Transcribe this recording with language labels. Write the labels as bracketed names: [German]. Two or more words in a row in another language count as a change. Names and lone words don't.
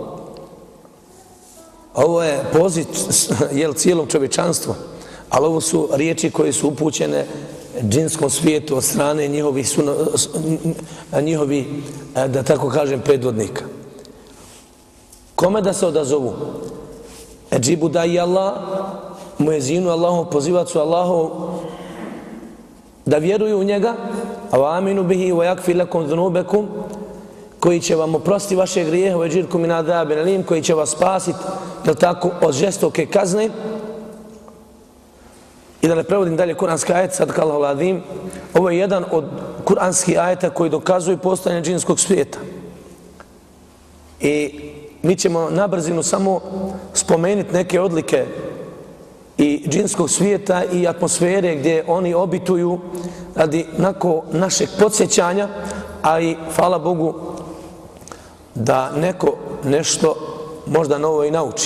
[Bosnian] Ovo je poziv cijelom čovječanstvu, ali ovo su riječi koje su upućene džinskom svijetu od strane njihovih, da tako kažem, predvodnika. Kome da se odazovu? [Arabic] أجيبوا داعي الله, [Bosnian] muezinu Allahom, pozivacu Allahom, da vjeruju u njega, [Arabic] وآمنوا به ويكفي لكم ذنوبكم, [Bosnian] koji će vam oprosti vaše grijehe, [Arabic] ويجركم من عذاب أليم, [Bosnian] koji će vas spasiti, jel tako, od žestoke kazne. I da ne prevodim dalje kuranski ajet, [Arabic] صدق الله العظيم, [Bosnian] ovo je jedan od kuranskih ajeta koji dokazuju postojanje džinskog svijeta. I mi ćemo na brzinu samo spomenuti neke odlike i džinskog svijeta i atmosfere gdje oni obituju radi nakon našeg podsjećanja, a i, hvala Bogu, da neko nešto možda novo i nauči.